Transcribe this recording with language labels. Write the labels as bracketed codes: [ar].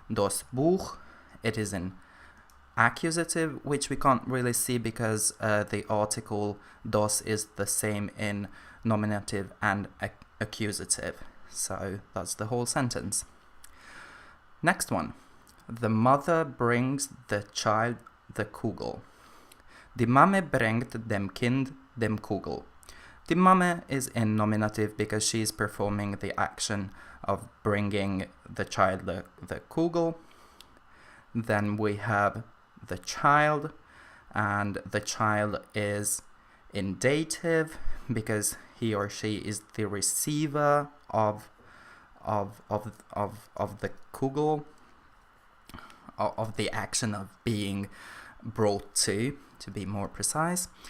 [en] Das Buch, it is in accusative, which we can't really see because the article das is the same in nominative and accusative. So that's the whole sentence. Next one. The mother brings the child the Kugel. [yi] Die Mame bringt dem Kind dem Kugel. [en] Die Mame is in nominative because she is performing the action of bringing the child the Kugel. Then we have the child, and the child is in dative because he or she is the receiver of the Kugel, of the action of being brought to be more precise.